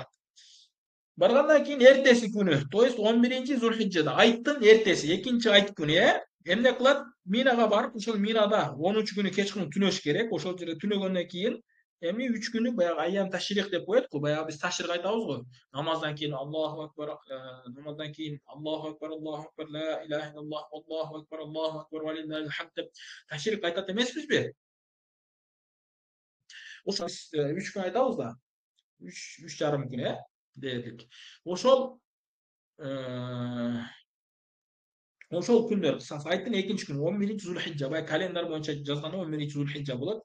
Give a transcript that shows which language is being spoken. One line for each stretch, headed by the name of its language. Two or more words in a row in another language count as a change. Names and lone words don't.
Kyrgyz: Баргандан кийин эртеси күнү,
Russian: то есть
Kyrgyz: 11 Зулхижжада, айттын эртеси, экинчи айт күнү, эмне кылат? Минага барып, ошол Минада 10 күнү кечкирин түнөш керек. Ошол жерде түнөгөндөн кийин 3 күнү баягы
Arabic: أيام التشريق
Kyrgyz: деп коет го. Баягы биз ташрих айтабыз го. Намаздан кийин
Arabic: الله أكبر,
Kyrgyz: намаздан кийин
Arabic: الله أكبر لا إله إلا الله الله أكبر ولله الحمد
Kyrgyz: деп ташрих айтат эмеспизби? Ошо 3 күн айтабыз да. 3 жарым күн, дедик. Ошол күндөр айттын экинчи күнү 11 Зулхижжа, бай календар боюнча жазганда 11 Зулхижжа болот.